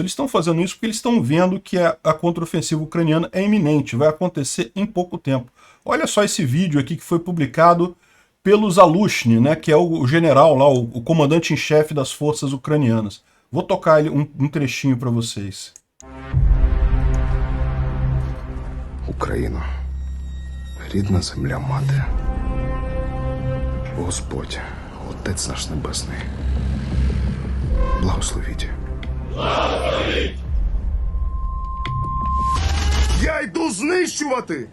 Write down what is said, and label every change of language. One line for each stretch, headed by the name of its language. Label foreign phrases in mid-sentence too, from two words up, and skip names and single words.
Portuguese: Eles estão fazendo isso porque eles estão vendo que a contraofensiva ucraniana é iminente, vai acontecer em pouco tempo. Olha só esse vídeo aqui que foi publicado pelo Zalushny, né, que é o general lá, o comandante em chefe das forças ucranianas. Vou tocar um trechinho para vocês.
Ukrainian: Україно, рідна земля мати, Господь, Отець наш Небесний, благословіть. Благословіть! Я йду знищувати!